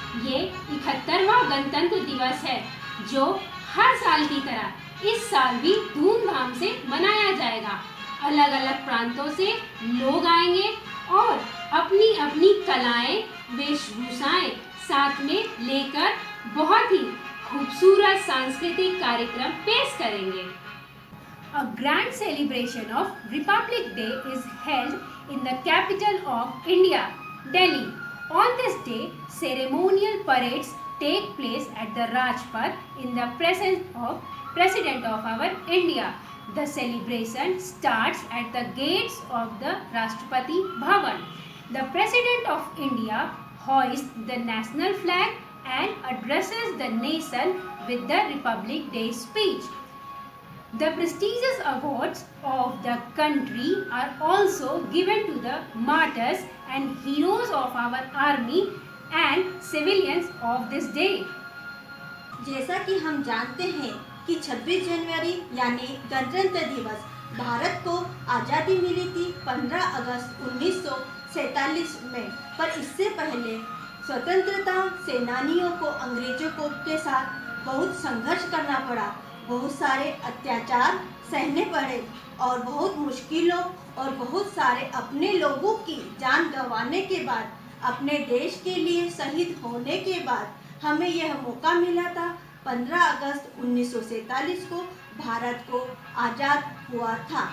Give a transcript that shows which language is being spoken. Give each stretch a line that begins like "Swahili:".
Hindi: ये 71वां गणतंत्र दिवस है जो हर साल की तरह इस साल भी धूमधाम से मनाया जाएगा। अलग अलग प्रांतों से लोग आएंगे और अपनी अपनी कलाएं, वेशभूषाएं साथ में लेकर बहुत ही खूबसूरत सांस्कृतिक कार्यक्रम पेश करेंगे।
English: A grand celebration of Republic Day is held in the capital of India, Delhi. On this day, ceremonial parades take place at the Rajpath in the presence of President of our India. The celebration starts at the gates of the Rashtrapati Bhavan. The President of India hoists the national flag and addresses the nation with the Republic Day speech. The prestigious awards of the country are also given to the martyrs and heroes of our army and civilians of this day.
Hindi: जैसा कि हम जानते हैं कि 26 जनवरी यानी गणतंत्र दिवस भारत को आज़ादी मिली थी 15 अगस्त 1947 में। पर इससे पहले स्वतंत्रता सेनानियों को अंग्रेजों के साथ बहुत संघर्ष करना पड़ा, बहुत सारे अत्याचार सहने पड़े और बहुत मुश्किलों और बहुत सारे अपने लोगों की जान गंवाने के बाद, अपने देश के लिए शहीद होने के बाद हमें यह मौका मिला था 15 अगस्त 1947 को भारत को आज़ाद हुआ था।